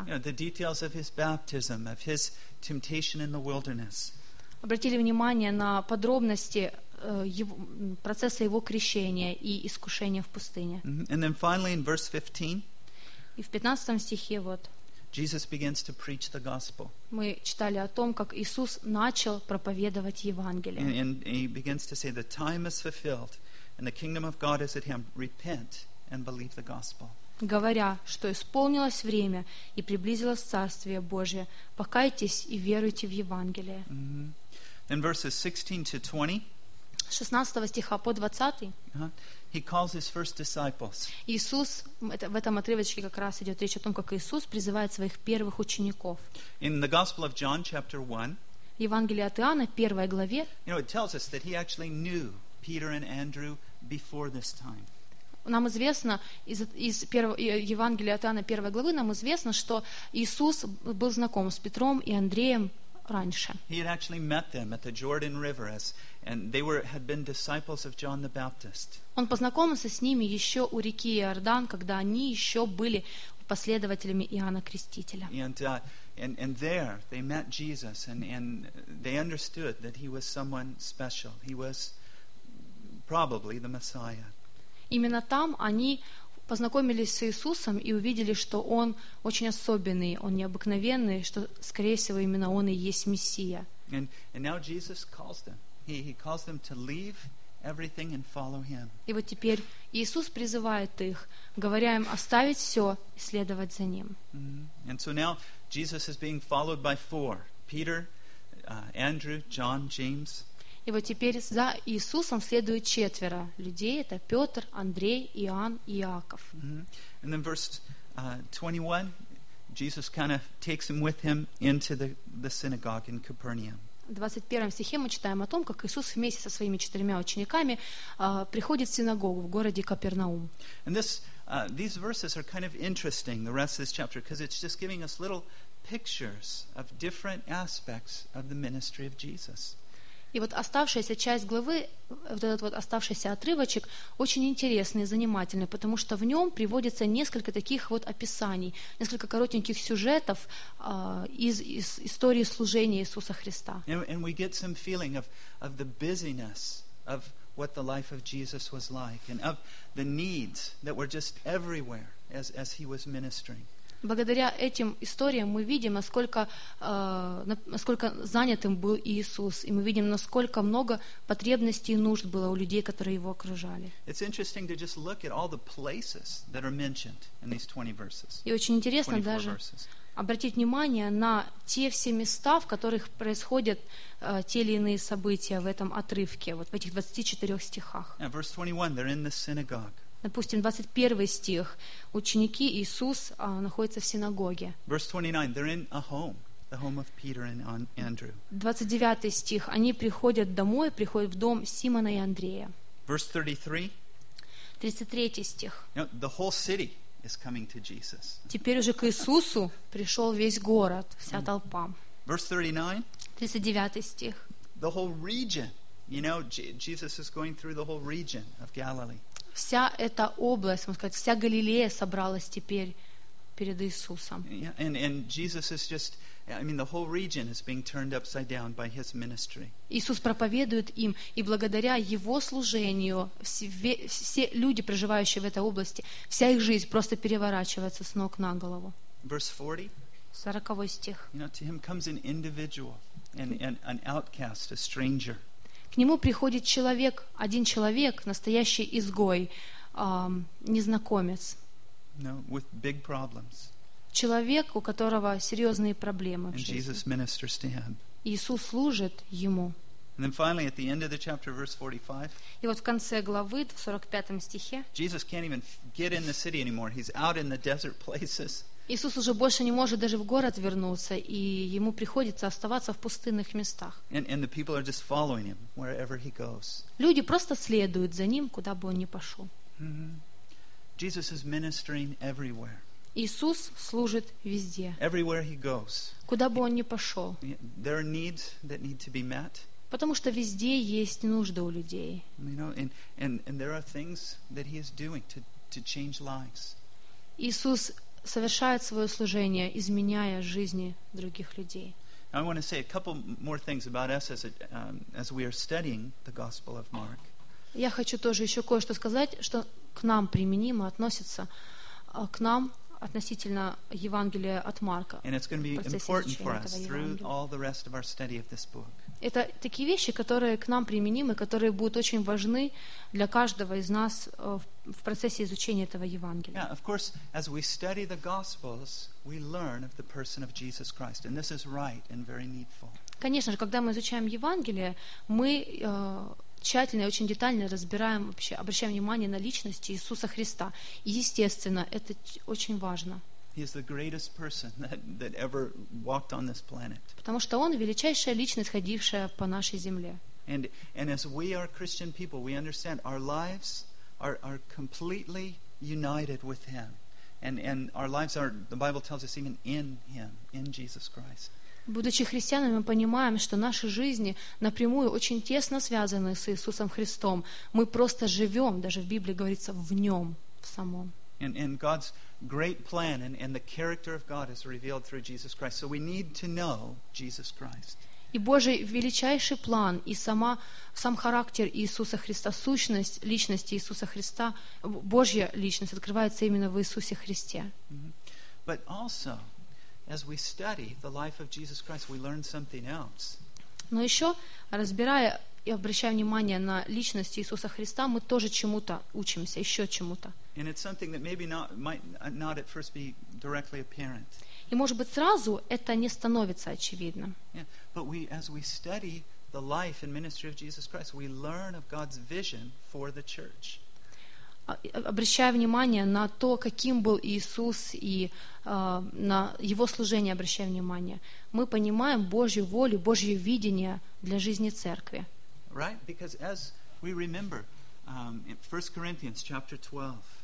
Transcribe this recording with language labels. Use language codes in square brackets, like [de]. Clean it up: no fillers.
[en] You know, the details of his baptism, of his temptation in the wilderness. [ru] Обратили внимание на подробности процесса его крещения и искушения в пустыне. [en] And then finally in verse 15. [ru] И в 15 стихе вот. [en] Jesus begins to preach the gospel. [ru] Мы читали о том, как Иисус начал проповедовать Евангелие. [en] And he begins to say, "The time is fulfilled, and the kingdom of God is at hand. Repent and believe the gospel." [ru] Говоря, что исполнилось время и приблизилось Царствие Божие. Покайтесь и веруйте в Евангелие. [en] Mm-hmm. In verses 16 to 20, [ru] 16 стиха по 20, [en] he calls his first disciples. [ru] Иисус, в этом отрывочке как раз идет речь о том, как Иисус призывает своих первых учеников. [en] In the Gospel of John, chapter 1, [ru] в Евангелии от Иоанна, первой главе, [en] you know, it tells us that he actually knew Peter and Andrew before this time. [ru] Нам известно из Евангелия от Иоанна 1 главы, нам известно, что Иисус был знаком с Петром и Андреем раньше. [en] He had actually met them at the Jordan River and they had been disciples of John the Baptist. [ru] Он познакомился с ними еще у реки Иордан, когда они еще были последователями Иоанна Крестителя. [en] And there they met Jesus and they understood that he was someone special. He was probably the Messiah. [ru] Именно там они познакомились с Иисусом и увидели, что Он очень особенный, Он необыкновенный, что, скорее всего, именно Он и есть Мессия. [en] And now Jesus calls them. He calls them to leave everything and follow Him. [ru] И вот теперь Иисус призывает их, говоря им оставить все и следовать за Ним. [en] Mm-hmm. And so now Jesus is being followed by four. Peter, Andrew, John, James. [ru] И вот теперь за Иисусом следует четверо людей. Это Петр, Андрей, Иоанн и Иаков. [en] Mm-hmm. And then verse 21, Jesus kind of takes him with him into the synagogue in Capernaum. [ru] В 21 стихе мы читаем о том, как Иисус вместе со своими четырьмя учениками приходит в синагогу в городе Капернаум. [en] And these verses are kind of interesting, the rest of this chapter, because it's just giving us little pictures of different aspects of the ministry of Jesus. [ru] И вот оставшаяся часть главы, вот этот вот оставшийся отрывочек, очень интересный и занимательный, потому что в нем приводится несколько таких вот описаний, несколько коротеньких сюжетов из истории служения Иисуса Христа. [en] And we get some feeling of the busyness of what the life of Jesus was like and of the needs that were just everywhere as he was ministering. [ru] Благодаря этим историям мы видим, насколько занятым был Иисус, и мы видим, насколько много потребностей и нужд было у людей, которые его окружали. И очень интересно даже обратить внимание на те все места, в которых происходят те или иные события в этом отрывке, вот в этих 24 стихах. [en] Verse 21, they're in the synagogue. [ru] Допустим, 21 стих. Ученики Иисус находятся в синагоге. [en] Verse 29, they're in a home, the home of Peter and Andrew. [ru] 29 стих. Они приходят домой, приходят в дом Симона и Андрея. [en] Verse 33. [ru] 33 стих. [en] Now, the whole city is coming to Jesus. [ru] Теперь уже к Иисусу пришел весь город, вся толпа. [en] Verse [ru] 39 стих. [en] The whole region, you know, Jesus is going through the whole region of Galilee. [ru] Вся эта область, можно сказать, вся Галилея собралась теперь перед Иисусом. [en] Yeah, and Jesus is just, I mean, the whole region is being turned upside down by his ministry. [ru] Иисус проповедует им, и благодаря его служению все люди, проживающие в этой области, вся их жизнь просто переворачивается с ног на голову. [en] Verse 40. [ru] 40 стих. [en] You know, to him comes an individual, and an outcast, a stranger. [ru] К нему приходит человек, один человек, настоящий изгой, незнакомец. No, with big problems. Человек, у которого серьезные проблемы в жизни. Иисус служит ему. [en] And then finally, at the end of the chapter, verse 45. [ru] И вот в конце главы, в 45 стихе. [en] Jesus can't even get in the city anymore. He's out in the desert places. [ru] Иисус уже больше не может даже в город вернуться, и ему приходится оставаться в пустынных местах. [en] And the people are just following him wherever he goes. [ru] Люди просто следуют за ним, куда бы он ни пошел. [en] Mm-hmm. Jesus is ministering everywhere. [ru] Иисус служит везде. [en] Everywhere he goes. [ru] Куда бы он ни пошел. [en] There are needs that need to be met. [ru] Потому что везде есть нужды у людей. [en] You know, and there are things that he is doing to change lives. [ru] Иисус совершает свое служение, изменяя жизни других людей. [en] I want to say a couple more things about us as we are studying the Gospel of Mark. [ru] Я хочу тоже еще кое-что сказать, что к нам применимо относится, к нам относительно Евангелия от Марка. [en] And it's going to be important for us through all the rest of our study of this book. [ru] Это такие вещи, которые к нам применимы, которые будут очень важны для каждого из нас в процессе изучения этого Евангелия. [en] Yeah, of course, as we study the Gospels, we learn of the person of Jesus Christ, and this is right and very needful. [ru] Конечно же, когда мы изучаем Евангелие, мы тщательно и очень детально разбираем, вообще обращаем внимание на личность Иисуса Христа. И естественно, это очень важно. [en] He is the greatest person that ever walked on this planet. [ru] Потому что он величайшая личность, ходившая по нашей земле. [en] And as we are Christian people, we understand our lives are completely united with him. And our lives are, the Bible tells us, even in him, in Jesus Christ. [ru] Будучи христианами, мы понимаем, что наши жизни напрямую очень тесно связаны с Иисусом Христом. Мы просто живем, даже в Библии говорится, в Нем, в Самом. [en] And God's great plan and the character of God is revealed through Jesus Christ. So we need to know Jesus Christ. [ru] И Божий величайший план и сам характер Иисуса Христа, сущность личности Иисуса Христа, Божья личность открывается именно в Иисусе Христе. [en] But also, as we study the life of Jesus Christ, we learn something else. [ru] Но еще, разбирая и обращая внимание на личность Иисуса Христа, мы тоже чему-то учимся, еще чему-то. [en] And it's something that maybe might not at first be directly apparent. [ru] И может быть сразу это не становится очевидным. [en] Yeah. But we, as we study the life and ministry of Jesus Christ, we learn of God's vision for the church. [ru] Обращая внимание на то, каким был Иисус, и на Его служение, обращая внимание, мы понимаем Божью волю, Божье видение для жизни Церкви. [en] Right? Because as we remember, in 1 Corinthians chapter 12,